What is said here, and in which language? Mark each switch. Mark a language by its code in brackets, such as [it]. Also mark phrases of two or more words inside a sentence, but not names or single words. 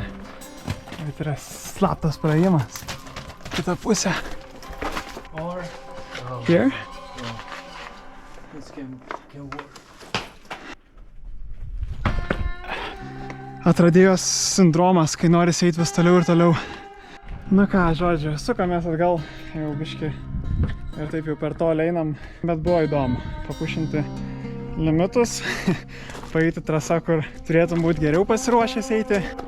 [lt] Bet yra slaptas praėjimas. Kita pusė. [en] Here? Yeah. This can work. [lt] Atradėjos sindromas, kai norisi eiti vis toliau ir toliau. Na ką, žodžiu, sukamės atgal, jau biški ir taip jau per tolį einam, bet buvo įdomu papušinti limitus, paeiti trasą, kur turėtum būti geriau pasiruošęs eiti.